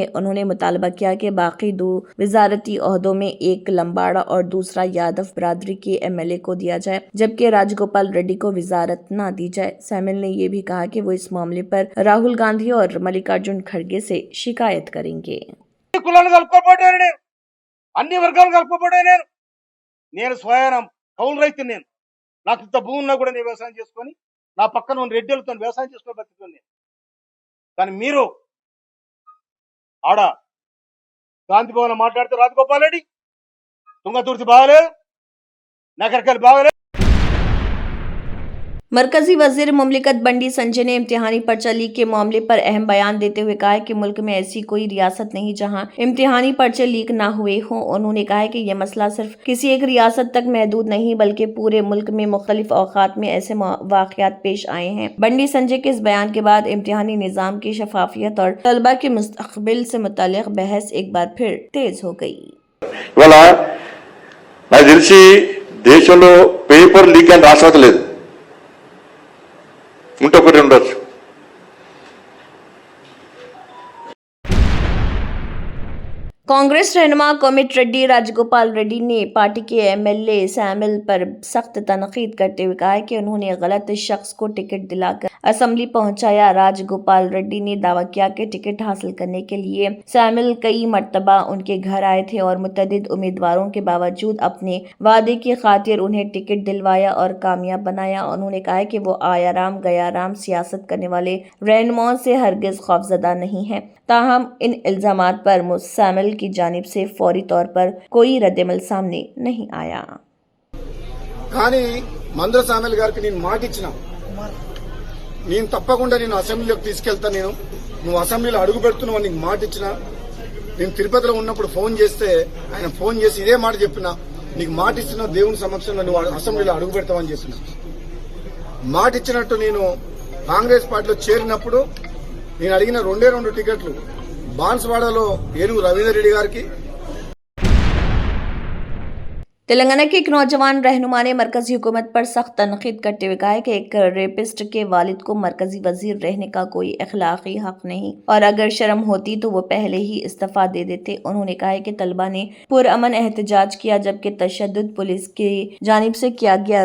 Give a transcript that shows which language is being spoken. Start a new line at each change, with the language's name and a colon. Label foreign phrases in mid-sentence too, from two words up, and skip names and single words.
Urdu: انہوں نے مطالبہ کیا کہ باقی 2 وزارتی عہدوں میں ایک لمباڑا اور دوسرا یادو برادری کے MLA کو دیا جائے جبکہ راج گوپال ریڈی کو وزارت نہ دی جائے. سیموئل نے یہ بھی کہا کہ وہ اس معاملے پر راہل گاندھی اور ملکارجن کھڑگے سے شکایت کریں گے.
Telugu: కులాలను కలుపుకోబోయాను నేను, అన్ని వర్గాలను కలుపుకోబోయాను నేను స్వయం కౌలు రైతు. నేను నాకు ఇంత భూమి ఉన్నా కూడా నేను వ్యవసాయం చేసుకొని నా పక్కన ఉన్న రెడ్డిలతో వ్యవసాయం చేసుకొని బతుకుతాను నేను. కానీ మీరు ఆడ గాంధీ భవన్ మాట్లాడితే రాజగోపాల్ రెడ్డి తుంగతుర్తి బాగలేదు, నగరకల్ బాగలేదు।
Urdu: مرکزی وزیر مملکت بنڈی سنجے نے امتحانی پرچہ لیک کے معاملے پر اہم بیان دیتے ہوئے کہا ہے کہ ملک میں ایسی کوئی ریاست نہیں جہاں امتحانی پرچے لیک نہ ہوئے ہوں. انہوں نے کہا ہے کہ یہ مسئلہ صرف کسی ایک ریاست تک محدود نہیں بلکہ پورے ملک میں مختلف اوقات میں ایسے واقعات پیش آئے ہیں. بنڈی سنجے کے اس بیان کے بعد امتحانی نظام کی شفافیت اور طلبہ کے مستقبل سے متعلق بحث ایک بار پھر تیز ہو گئی.
Telugu: దేశంలో పేపర్ లీక్ అని రాసలేదు ఉంటొకటి ఉండొచ్చు।
Urdu: کانگریس رہنما کومٹ ریڈی راج گوپال ریڈی نے پارٹی کے MLA سیموئل پر سخت تنقید کرتے ہوئے کہا ہے کہ انہوں نے غلط شخص کو ٹکٹ دلا کر اسمبلی پہنچایا. راج گوپال ریڈی نے دعویٰ کیا کہ ٹکٹ حاصل کرنے کے لیے سیموئل کئی مرتبہ ان کے گھر آئے تھے اور متعدد امیدواروں کے باوجود اپنے وعدے کی خاطر انہیں ٹکٹ دلوایا اور کامیاب بنایا. انہوں نے کہا ہے کہ وہ آیا رام گیا رام سیاست کرنے والے رہنماؤں سے ہرگز خوفزدہ نہیں ہے. تاہم ان الزامات پر سیموئل کی جانب سے فوری طور پر کوئی ردعمل سامنے نہیں آیا.
Telugu: కానీ మందర సామెల్ గారికి నేను మాట ఇచ్చిన, నేను తప్పకుండా నేను అసెంబ్లీలోకి తీసుకెళ్తా, నువ్వు అసెంబ్లీలో అడుగు పెడుతున్నావు నీకు మాట ఇచ్చిన। నేను తిరుపతిలో ఉన్నప్పుడు ఫోన్ చేస్తే ఆయన ఫోన్ చేసి ఇదే మాట చెప్పిన, నీకు మాట ఇస్తున్నా దేవుని సమక్షంలో నువ్వు అసెంబ్లీలో అడుగు పెడతావని చెప్పిన। మాట ఇచ్చినట్టు నేను కాంగ్రెస్ పార్టీలో చేరినప్పుడు నేను అడిగిన 2 టికెట్లు బాన్స్వాడలో ఏనుగు రవీందర్ రెడ్డి గారికి।
Urdu: تلنگانہ کے ایک نوجوان رہنما نے مرکزی حکومت پر سخت تنقید کرتے ہوئے کہا ہے کہ ایک ریپسٹ کے والد کو مرکزی وزیر رہنے کا کوئی اخلاقی حق نہیں اور اگر شرم ہوتی تو وہ پہلے ہی استعفیٰ دے دیتے. انہوں نے کہا ہے کہ طلبہ نے پرامن احتجاج کیا جبکہ تشدد پولیس کی جانب سے کیا گیا.